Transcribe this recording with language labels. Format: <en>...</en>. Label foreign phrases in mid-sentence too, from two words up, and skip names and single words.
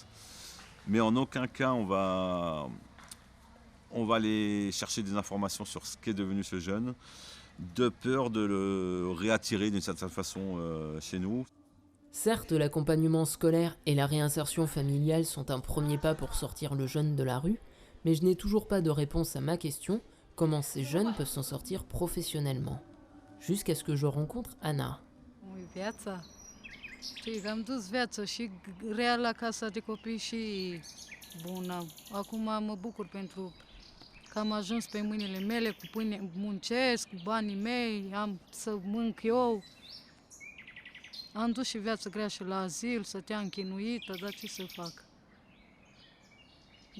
<fr>Mais en aucun cas on va aller chercher des informations sur ce qu'est devenu ce jeune, de peur de le réattirer d'une certaine façon chez nous. Certes, l'accompagnement scolaire et la réinsertion familiale sont un premier pas pour sortir le jeune de la rue, mais je n'ai toujours pas de réponse à ma question, comment ces jeunes peuvent s'en sortir professionnellement. Jusqu'à ce que je rencontre Anna.</fr> <ro>Viața? Știi, am dus viața și rea la casa de copii și bună. Acum mă bucur pentru că am ajuns pe mâinile mele, cu pâine muncesc, cu banii mei, am să mânc eu. Am dus și viața grea și la azil, stăteam chinuită, dar ce să fac?</ro>